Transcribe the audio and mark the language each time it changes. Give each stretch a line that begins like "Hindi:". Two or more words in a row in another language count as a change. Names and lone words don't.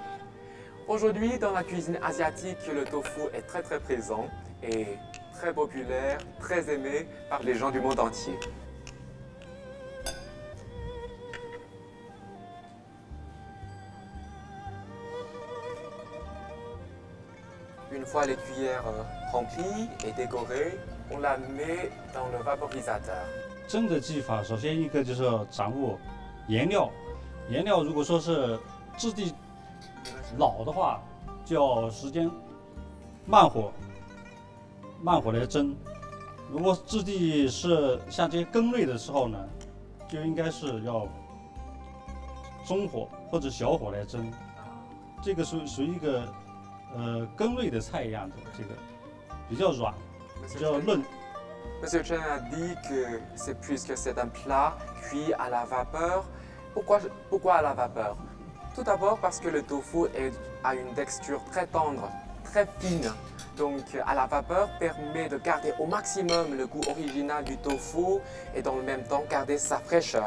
French: Aujourd'hui, dans la cuisine asiatique, le tofu est très présent et très populaire, très aimé par les gens du monde entier. une fois les cuillères remplies et décorées, on la met dans le vaporisateur.
Chinese: 蒸的技法，首先一个就是要掌握颜料，颜料如果说是质地老的话，就要时间慢火来蒸；如果质地是像这些羹类的时候呢，就应该是要中火或者小火来蒸。这个属于一个羹类的菜一样的，这个比较软，比较嫩。
French: Monsieur Chen a dit que c'est puisque c'est un plat cuit à la vapeur. Pourquoi à la vapeur? Tout d'abord parce que le tofu a une texture très tendre, très fine. Donc à la vapeur permet de garder au maximum le goût original du tofu et dans le même temps garder sa fraîcheur.